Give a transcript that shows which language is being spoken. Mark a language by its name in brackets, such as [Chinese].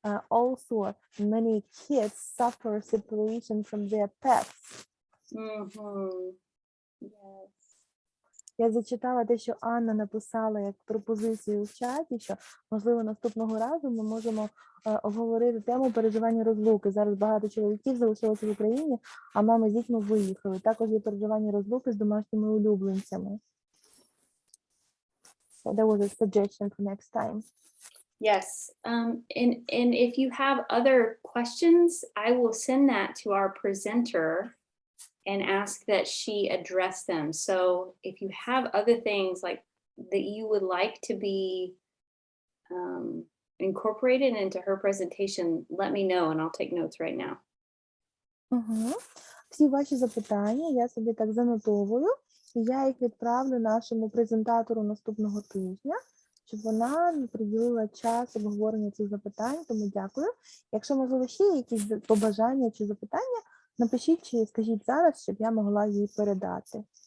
[English] Also, many kids suffer separation from their pets. Mm-hmm. Yes. [Ukrainian] Я зачитала те, що Анна написала як пропозицію в чаті, що, можливо, наступного разу ми можемо обговорити тему переживання розлуки. Зараз багато чоловіків залишилося в Україні, а мами з дітьми виїхали. Також є переживання розлуки з домашніми улюбленцями. [English] So that was a suggestion for next time. Yes. And if you have other questions, I will send that to our presenter and ask that she address them. So if you have other things like that you would like to be incorporated into her presentation, let me know and I'll take notes right now. [Ukrainian] Всі ваші запитання я собі так занотовую, і я їх відправлю нашому презентатору наступного тижня, щоб вона приділила час обговорення цих запитань, тому дякую. Якщо, можливо, ще є якісь побажання чи запитання, напишіть чи скажіть зараз, щоб я могла їй передати.